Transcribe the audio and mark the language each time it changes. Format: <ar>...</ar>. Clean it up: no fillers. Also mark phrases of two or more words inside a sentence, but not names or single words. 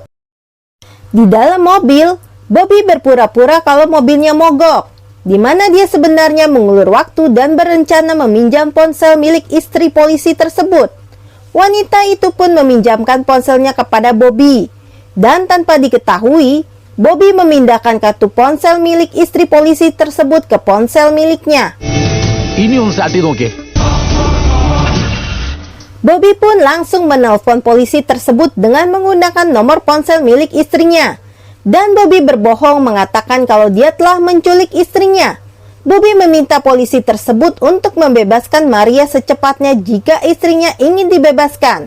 <id>Di dalam mobil, Bobby berpura-pura kalau mobilnya mogok, di mana dia sebenarnya mengulur waktu dan berencana meminjam ponsel milik istri polisi tersebut. Wanita itu pun meminjamkan ponselnya kepada Bobby. Dan tanpa diketahui, Bobby memindahkan kartu ponsel milik istri polisi tersebut ke ponsel miliknya.</id> <ml>ഇനി ഒന്ന് സ്റ്റാർട്ട് ചെയ്ത് നോക്കിയേ.</ml> <id>Bobby pun langsung menelpon polisi tersebut dengan menggunakan nomor ponsel milik istrinya. Dan Bobby berbohong mengatakan kalau dia telah menculik istrinya. Bobby meminta polisi tersebut untuk membebaskan Maria secepatnya jika istrinya ingin dibebaskan.</id>